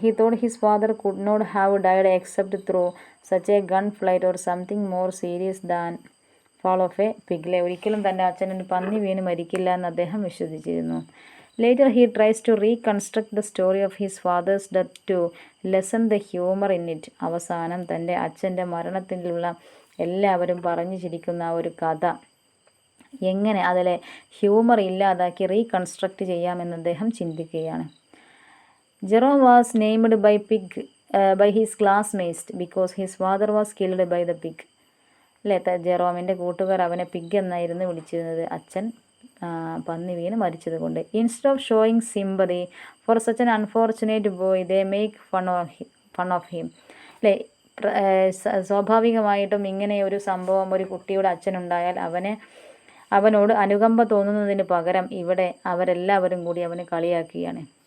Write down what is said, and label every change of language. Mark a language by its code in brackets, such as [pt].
[en] He thought his father could not have died except through such a gunfight or something more serious than fall of a pig. [ml] ഒരിക്കലും തൻ്റെ അച്ഛനൊരു പന്നി വീണ് മരിക്കില്ല എന്ന് അദ്ദേഹം വിശ്വസിച്ചിരുന്നു. [en] Later he tries to reconstruct the story of his father's death to lessen the humor in it. [ml] അവസാനം തൻ്റെ അച്ഛൻ്റെ മരണത്തിലുള്ള എല്ലാവരും പറഞ്ഞു ചിരിക്കുന്ന ആ ഒരു കഥ എങ്ങനെ അതിലെ ഹ്യൂമർ ഇല്ലാതാക്കി റീകൺസ്ട്രക്റ്റ് ചെയ്യാമെന്ന് അദ്ദേഹം ചിന്തിക്കുകയാണ്. [en] Jerome was named by his classmates because his father was killed by the pig. [ml] അല്ലേ, ജെറോമിൻ്റെ കൂട്ടുകാർ അവനെ പിഗ് എന്നായിരുന്നു വിളിച്ചിരുന്നത്, അച്ഛൻ പന്നി വീണ് മരിച്ചത് കൊണ്ട്. [en] Instead of showing sympathy for such an unfortunate boy they make fun of him. [ml] അല്ലേ, സ്വാഭാവികമായിട്ടും ഇങ്ങനെ ഒരു സംഭവം ഒരു കുട്ടിയുടെ അച്ഛനുണ്ടായാൽ അവനോട് അനുകമ്പ തോന്നുന്നതിന് പകരം ഇവിടെ അവരെല്ലാവരും കൂടി അവനെ കളിയാക്കുകയാണ്.